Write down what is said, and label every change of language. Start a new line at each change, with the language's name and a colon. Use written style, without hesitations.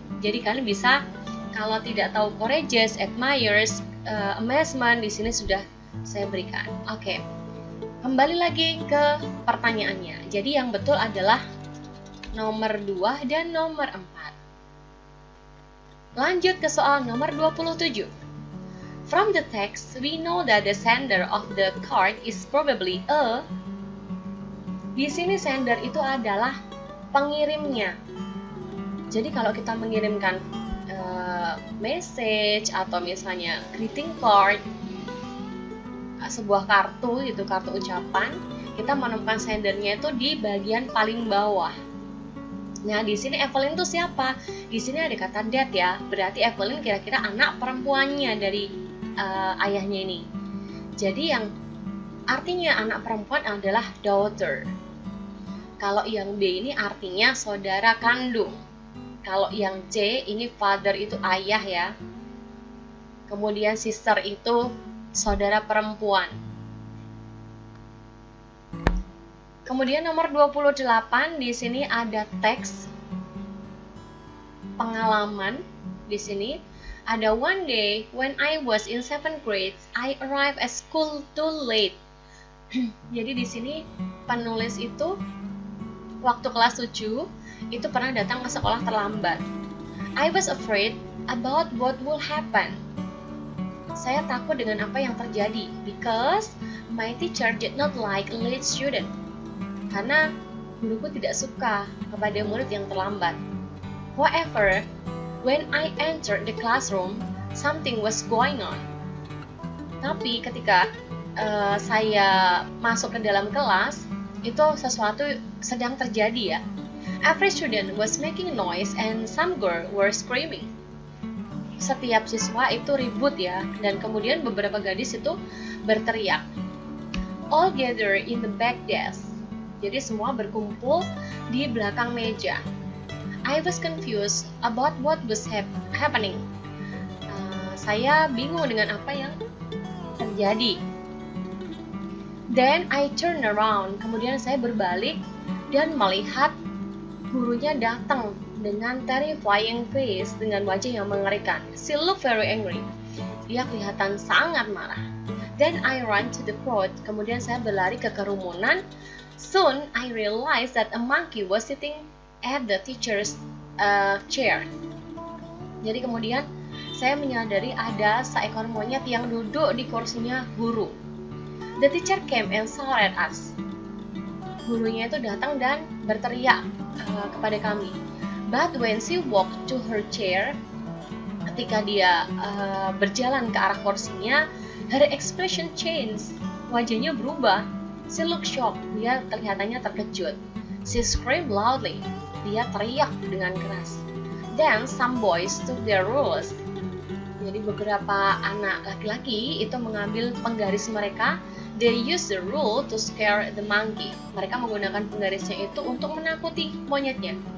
Indonesian: Jadi kalian bisa, kalau tidak tahu courageous, admires, amazement, di sini sudah saya berikan. Oke. Kembali lagi ke pertanyaannya. Jadi yang betul adalah nomor 2 dan nomor 4. Lanjut ke soal nomor 27.
English: From the text, we know that the sender of the card is probably a.
Indonesian: Di sini sender itu adalah pengirimnya. Jadi kalau kita mengirimkan message atau misalnya greeting card, sebuah kartu gitu, kartu ucapan, kita menemukan sendernya itu di bagian paling bawah. Nah, di sini Evelyn itu siapa? Di sini ada kata dad ya, berarti Evelyn kira-kira anak perempuannya dari ayahnya ini. Jadi yang artinya anak perempuan adalah daughter. Kalau yang B ini artinya saudara kandung. Kalau yang C ini father itu ayah ya. Kemudian sister itu saudara perempuan. Kemudian nomor 28 di sini ada teks pengalaman. Di sini ada
English: one day when I was in 7th grade, I arrived at school too late.
Indonesian: Jadi di sini penulis itu waktu kelas 7 itu pernah datang ke sekolah terlambat.
English: I was afraid about what will happen.
Indonesian: Saya takut dengan apa yang terjadi
English: because my teacher did not like late student.
Indonesian: Karena guruku tidak suka kepada murid yang terlambat.
English: However, when I entered the classroom, something was going on.
Indonesian: Tapi ketika saya masuk ke dalam kelas, itu sesuatu sedang terjadi ya.
English: Every student was making noise and some girls were screaming.
Indonesian: Setiap siswa itu ribut ya, dan kemudian beberapa gadis itu berteriak.
English: All gather in the back desk.
Indonesian: Jadi semua berkumpul di belakang meja.
English: I was confused about what was happening.
Indonesian: Saya bingung dengan apa yang terjadi.
English: Then I turned around.
Indonesian: Kemudian saya berbalik dan melihat gurunya datang dengan
English: terrifying face,
Indonesian: dengan wajah yang mengerikan.
English: She looked very angry.
Indonesian: Dia kelihatan sangat marah.
English: Then I ran to the crowd.
Indonesian: Kemudian saya berlari ke kerumunan.
English: Soon I realized that a monkey was sitting at the teacher's chair.
Indonesian: Jadi kemudian saya menyadari ada seekor monyet yang duduk di kursinya guru.
English: The teacher came and shouted at us.
Indonesian: Gurunya itu datang dan berteriak kepada kami.
English: But when she walked to her chair,
Indonesian: ketika dia berjalan ke arah kursinya,
English: her expression changed.
Indonesian: Wajahnya berubah.
English: She looked shocked.
Indonesian: Dia kelihatannya terkejut.
English: She screamed loudly.
Indonesian: Dia teriak dengan keras.
English: Then some boys took their rulers.
Indonesian: Jadi beberapa anak laki-laki itu mengambil penggaris mereka.
English: They used the rule to scare the monkey.
Indonesian: Mereka menggunakan penggarisnya itu untuk menakuti monyetnya.